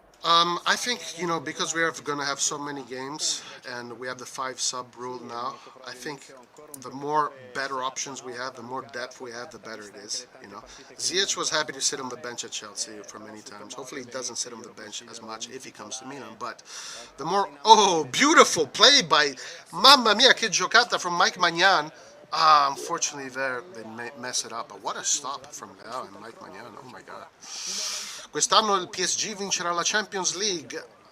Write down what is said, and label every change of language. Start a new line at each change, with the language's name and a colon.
English: I think, because we are going to have so many games and we have the 5-sub rule now, I think the more better options we have, the more depth we have, the better it is, ZIYECH was happy to sit on the bench at Chelsea for many times. Hopefully he doesn't sit on the bench as much if he comes to Milan, but the more... Oh, beautiful play by...
Italian: Mamma mia, che giocata
English: from
Italian: Mike Maignan.
English: Unfortunately they mess it up, but what a stop from Theo and Mike Maignan, oh my god.
Italian: Quest'anno il PSG vincerà la Champions League.